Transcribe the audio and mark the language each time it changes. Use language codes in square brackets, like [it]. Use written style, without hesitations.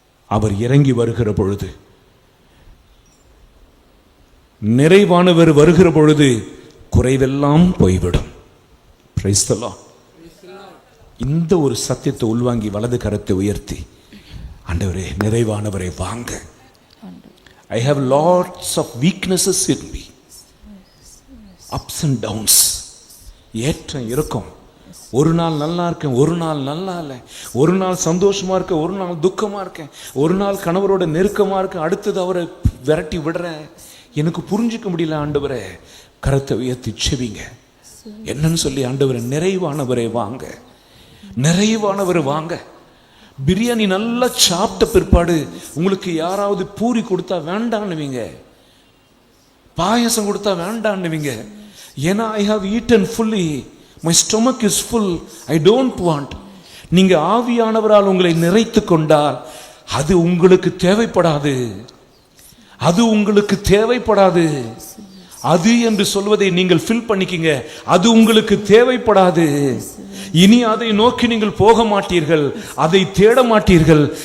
[ta] அவர் இறங்கி வருகிற பொழுது, நிறைவானவர் வருகிற பொழுது குறைவெல்லாம் போய்விடும். [en] Praise the Lord. [ta] இந்த ஒரு சத்தியத்தை உள்வாங்கி வலது கரத்தை உயர்த்தி, ஆண்டவரே நிறைவானவரை வாங்க. [en] I have lots of weaknesses in me. Ups and downs. [ta] ஏற்றம் இருக்கும். ஒரு நாள் நல்லா இருக்கேன், ஒரு நாள் நல்லா இல்லை. ஒரு நாள் சந்தோஷமா இருக்கேன், ஒரு நாள் துக்கமா இருக்கேன். ஒரு நாள் கணவரோட நெருக்கமா இருக்கேன், அடுத்தது அவரை விரட்டி விடுறேன். எனக்கு புரிஞ்சுக்க முடியல ஆண்டவரே. கரத்தை உயர்த்தி செவிங்க. என்னன்னு சொல்லி, ஆண்டவரே நிறைவானவரே வாங்க, நிறைவானவரை வாங்க. பிரியாணி நல்லா சாப்பிட்ட பிற்பாடு உங்களுக்கு யாராவது பூரி கொடுத்தா வேண்டான்னுவீங்க, பாயசம் கொடுத்தா வேண்டான்னுவீங்க. [en] ஏன்னா I have eaten fully, my stomach is full, I don't want. [ta] நீங்க ஆவியானவரால் உங்களை நிறைத்து கொண்டால் அது உங்களுக்கு தேவைப்படாது, அது உங்களுக்கு தேவைப்படாது. அது என்று சொல்வதை நீங்கள் ஃபில் பண்ணிக்கிங்க. அது உங்களுக்கு தேவைப்படாது. இனி அதை நோக்கி நீங்கள் போக மாட்டீர்கள், அதை தேட மாட்டீர்கள்.